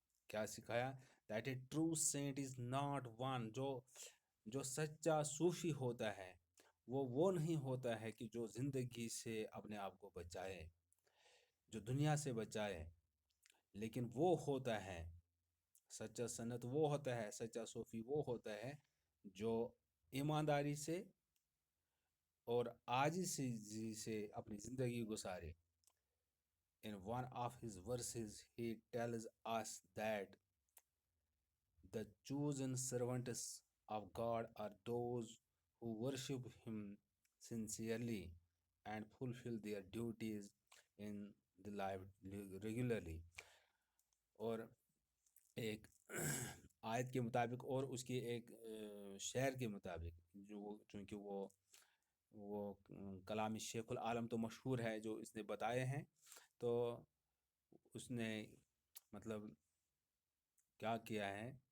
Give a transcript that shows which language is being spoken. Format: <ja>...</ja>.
<ur>کیا سکھایا؟</ur> <en>that a true saint is not one,</en> <ur>جو سچا صوفی ہوتا ہے وہ نہیں ہوتا ہے کہ جو زندگی سے اپنے آپ کو بچائے، جو دنیا سے بچائے، لیکن وہ ہوتا ہے سچا سنت، وہ ہوتا ہے سچا صوفی، وہ ہوتا ہے جو ایمانداری سے اور عاجزی سے اپنی زندگی گزارے.</ur> <en>In one of his verses, he tells us that the chosen servants of God are those who worship Him sincerely and fulfill their duties in the life regularly.</en> <ur>اور ایک آیت کے مطابق اور اس کی ایک شعر کے مطابق، چونکہ وہ کلام شیخ العالم تو مشہور ہے جو اس نے بتائے ہیں، تو اس نے مطلب کیا کیا ہے،</ur>